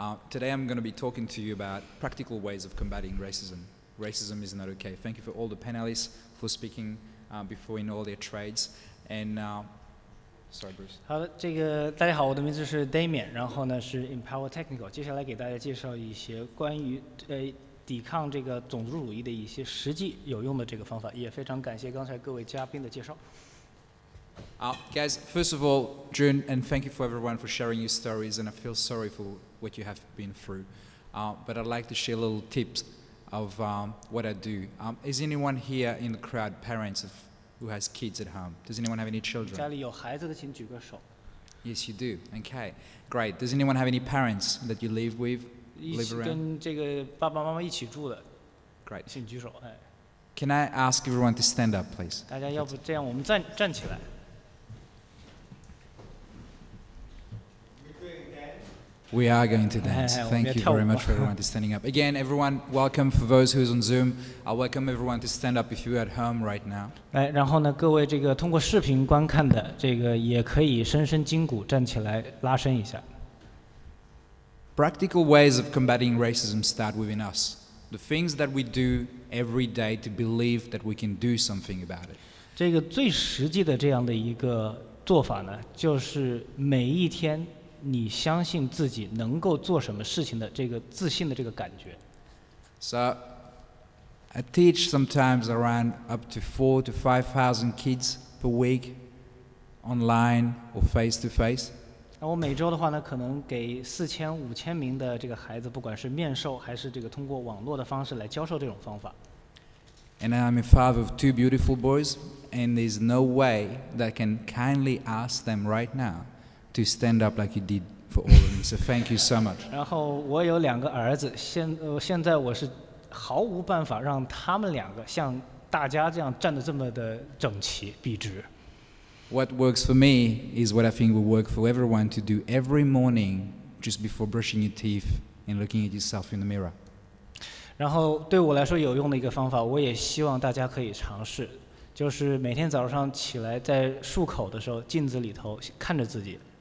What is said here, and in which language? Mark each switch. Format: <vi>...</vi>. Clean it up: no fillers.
<en>Today I'm going to be talking to you about practical ways of combating racism. Racism is not okay. Thank you for all the panelists for speaking before in all their trades. And sorry, Bruce.</en> <zh>好的，大家好，我的名字是 Damien， 然后呢是 Empower Technical。接下来给大家介绍一些关于抵抗种族主义的一些实际有用的方法，也非常感谢刚才各位嘉宾的介绍。</zh> <en>Guys, first of all, June, and thank you for everyone for sharing your stories, and I feel sorry for what you have been through. But I'd like to share little tips of what I do. Is anyone here in the crowd parents who has kids at home? Does anyone have any children?</en> <zh>家里有孩子的请举个手。</zh> <en>Yes, you do. Okay, great. Does anyone have any parents that you live with?</en> <zh>一起跟爸爸妈妈一起住的。</zh> <en>Great.</en> <zh>请举手。</zh> <en>Can I ask everyone to stand up, please?</en> <zh>大家要不这样，我们站起来。</zh> <en>We are going to dance. Thank you very much for everyone to standing up. Again, everyone, welcome. For those who's on Zoom, I welcome everyone to stand up if you're at home right now.</en> <zh>然后呢，各位通过视频观看的也可以伸伸筋骨，站起来拉伸一下。</zh> <en>Practical ways of combating racism start within us. The things that we do every day to believe that we can do something about it.</en> <zh>最实际的这样的一个做法呢，就是每一天你相信自己能够做什么事情的自信的感觉。</zh> <en>So, I teach sometimes around up to 4,000 to 5,000 kids per week, online or face to face.</en> <zh>那我每周的话呢，可能给4000、5000名的孩子，不管是面授还是通过网络的方式来教授这种方法。</zh> <en>And I'm a father of 2 beautiful boys, and there's no way that I can kindly ask them right now to stand up like you did for all of me. So thank you so much.</en> <zh>然后我有2个儿子，现在我是毫无办法让他们2个像大家这样站得这么的整齐笔直。</zh> <en>What works for me is what I think will work for everyone to do every morning just before brushing your teeth and looking at yourself in the mirror.</en> <zh>然后对我来说有用的一个方法，我也希望大家可以尝试，就是每天早上起来在漱口的时候，镜子里头看着自己。</zh>